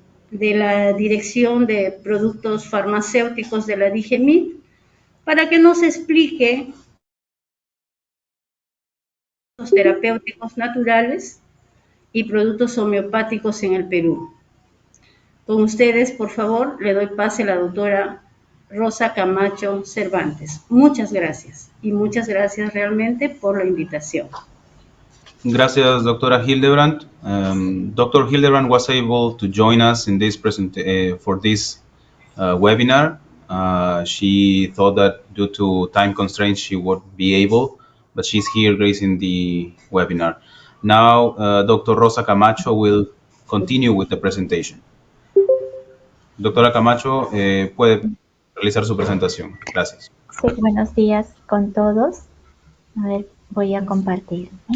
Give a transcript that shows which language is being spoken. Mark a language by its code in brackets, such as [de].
[es] de la Dirección de Productos Farmacéuticos de la DIGEMID, para que nos explique los terapéuticos naturales y productos homeopáticos en el Perú. Con ustedes, por favor, le doy pase a la doctora Rosa Camacho Cervantes. Muchas gracias y muchas gracias realmente por la invitación. Gracias, doctora Hildebrandt. Dr. [en] Hildebrandt was able to join us in this for this webinar. She thought that due to time constraints she would be able, but she's here gracing the webinar. Now, Dr. Rosa Camacho will continue with the presentation. [es] Doctora Camacho, puede realizar su presentación. Gracias. Sí, buenos días con todos. A ver, voy a compartir.